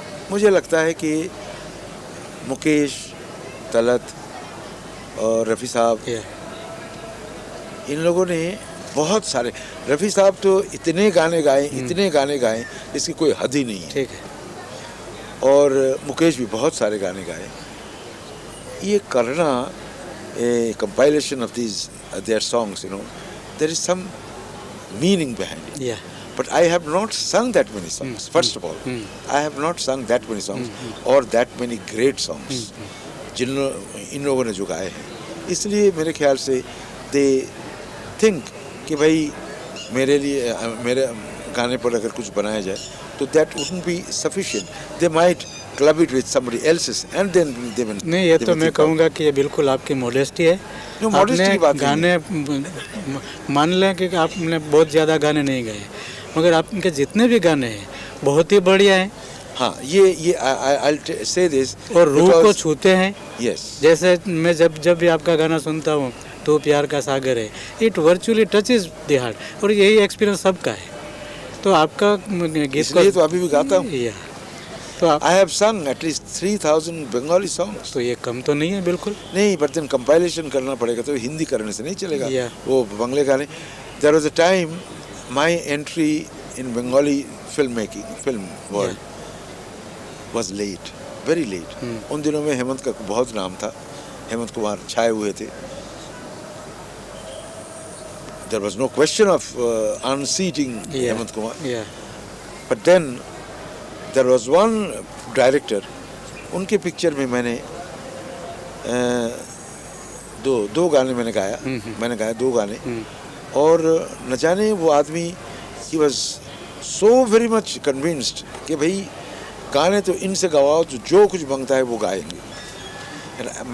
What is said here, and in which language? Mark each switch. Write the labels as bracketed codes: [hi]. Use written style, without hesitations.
[hi] मुझे लगता है कि मुकेश, तलत और रफ़ी साहब, इन लोगों ने बहुत सारे, रफ़ी साहब तो इतने गाने गाए इसकी कोई हद ही नहीं है। ठीक है। और मुकेश भी बहुत सारे गाने गाए। ये करना [en] a compilation of their songs, there is some meaning behind it. Yeah. But I have not sung that many songs. First of all, I have not sung that many songs or that many great songs [hi] इन लोगों ने जो गाए हैं। इसलिए मेरे ख्याल से [en] they think [hi] कि भाई मेरे गाने पर अगर कुछ बनाया जाए तो [en] that wouldn't be sufficient. They might club it with somebody else's and then they will. [hi] नहीं, ये तो मैं कहूँगा कि ये बिल्कुल आपकी मॉडेस्टी है। No, modesty की बात नहीं है। गाने मान लें कि आपने बहुत ज़्यादा गाने नहीं गाए, मगर आपके जितने भी गाने हैं बहुत ही बढ़िया हैं। हाँ, ये [en] I'll say this, [hi] और रूह को छूते हैं। [en] yes. [hi] जैसे मैं जब भी आपका गाना सुनता हूँ, तो प्यार का सागर है, [en] it virtually touches the heart, [hi] और यही एक्सपीरियंस सबका है। तो आपका गीत इसलिए तो अभी भी गाता हूँ। तो आप [en] I have sung at least 3000 Bengali songs. [hi] तो ये कम तो नहीं है बिल्कुल। नहीं, [en] but then [hi] compilation करना पड़ेगा, तो हिंदी करने से नहीं चलेगा। [en] Yeah. [hi] वो बंगले गाने। [en] There was a time my entry in Bengali film world was late, very late. [hi] उन दिनों में हेमंत का बहुत नाम था, हेमंत कुमार छाए हुए थे। [en] There was no question of unseating Hemant Kumar. Yeah. But then there was one director, [hi] उनके पिक्चर में मैंने दो गाने मैंने गाया दो गाने, और न जाने वो आदमी [en] he was so very much convinced [hi] कि भाई गाने तो इनसे गवाओ, जो कुछ मांगता है वो गाएंगे।